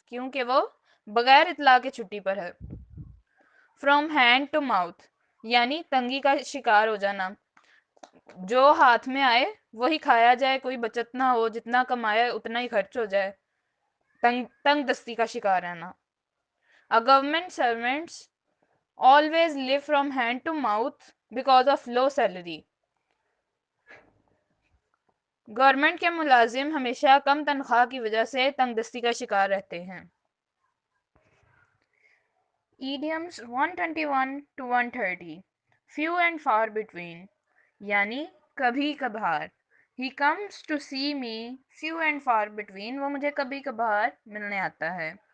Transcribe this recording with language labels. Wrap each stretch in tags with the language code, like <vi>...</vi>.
<ur>کیونکہ وہ بغیر اطلاع کے چھٹی پر ہے.</ur> <en>From hand to mouth</en> <ur>یعنی تنگی کا شکار ہو جانا. جو ہاتھ میں آئے وہی کھایا جائے, کوئی بچت نہ ہو, جتنا کمایا اتنا ہی خرچ ہو جائے. تنگ دستی کا شکار رہنا.</ur> <en>A government servants always live from hand to mouth because of low salary.</en> <ur>Government کے ملازم ہمیشہ کم تنخواہ کی وجہ سے تنگ دستی کا شکار رہتے ہیں.</ur> <en>ایڈیمز 121 to 130 few and far between</en> <ur>یعنی کبھی کبھار.</ur> <en>He comes to see me few and far between</en> <ur>وہ مجھے کبھی کبھار ملنے آتا ہے.</ur>